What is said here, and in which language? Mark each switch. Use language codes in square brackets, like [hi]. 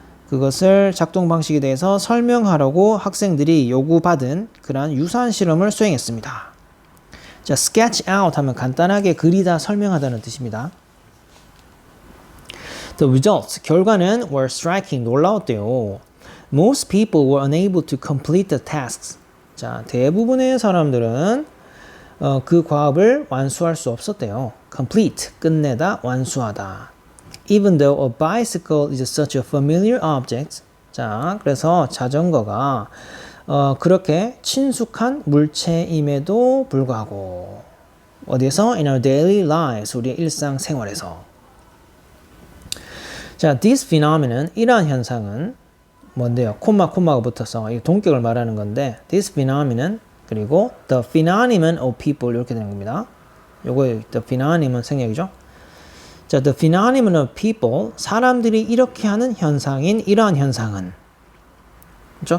[ko] 그것을 작동 방식에 대해서 설명하라고 학생들이 요구받은 그러한 유사한 실험을 수행했습니다. 자, sketch out 하면 간단하게 그리다, 설명하다는 뜻입니다. [en] The results, [ko] 결과는 [en] were striking, [ko] 놀라웠대요. [en] Most people were unable to complete the tasks. [ko] 자, 대부분의 사람들은 그 과업을 완수할 수 없었대요. complete, 끝내다, 완수하다. [en] Even though a bicycle is such a familiar object. [ko] 자, 그래서 자전거가 그렇게 친숙한 물체임에도 불구하고 어디에서? [en] In our daily lives, [ko] 우리의 일상생활에서. 자, [en] this phenomenon, [ko] 이러한 현상은 뭔데요? 코마가 붙어서 이 동격을 말하는 건데 this phenomenon 그리고 [en] the phenomenon of people [ko] 이렇게 되는 겁니다. 요거 the phenomenon 생략이죠. 자, the phenomenon of people, 사람들이 이렇게 하는 현상인 이러한 현상은, 그렇죠?